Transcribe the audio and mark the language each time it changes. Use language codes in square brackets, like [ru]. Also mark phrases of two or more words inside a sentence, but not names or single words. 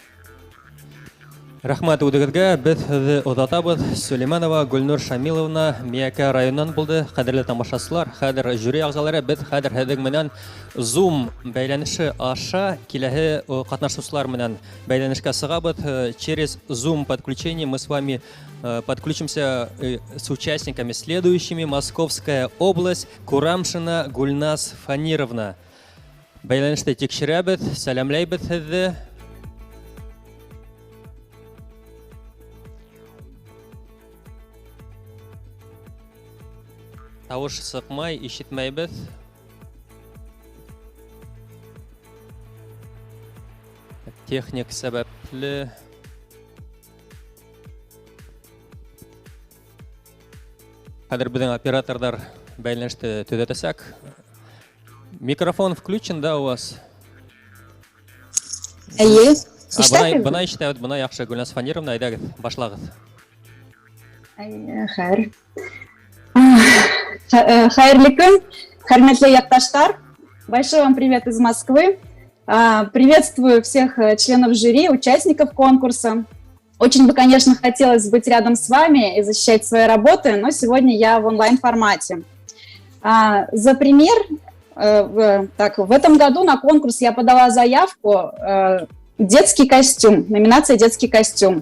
[ba] Рәхмәт үҙегеҙгә. Беҙ һеҙҙе оҙатабыҙ. Сөләймәнова Гөлнур Шамиловна Миәкә районынан булды. Ҡәҙерле тамашасылар, хәҙер жюри ағзалары, беҙ хәҙер һеҙҙең менән Zoom бәйләнеше аша киләһе ҡатнашыусылар менән бәйләнешкә сығабыҙ. [ru] Через Zoom подключение мы с вами подключимся с участниками следующими. Московская область, Курамшина Гульнас Фанировна. [ba] Бәйләнеште тикшерәбеҙ, сәләмләйбеҙ һеҙҙе. Тауыш сыҡмай, ишетмәйбеҙ. Техник сәбәпле. Хәҙер беҙҙең операторҙар бәйләнеште төҙәтәсәк. [ru] Микрофон включен, да, у вас? [ba] Эйе, ишетәбеҙ. Бына ишетәбеҙ, бына яҡшы. Гөлнас Фанировна, әйҙәгеҙ, башлағыҙ. Хәйер. Хәйерле көн, хөрмәтле яҡташтар. [ru] Большой вам привет из Москвы. Приветствую всех членов жюри, участников конкурса. Очень бы, конечно, хотелось быть рядом с вами и защищать свои работы, но сегодня я в онлайн-формате. За пример, в этом году на конкурс я подала заявку «Детский костюм», номинация «Детский костюм».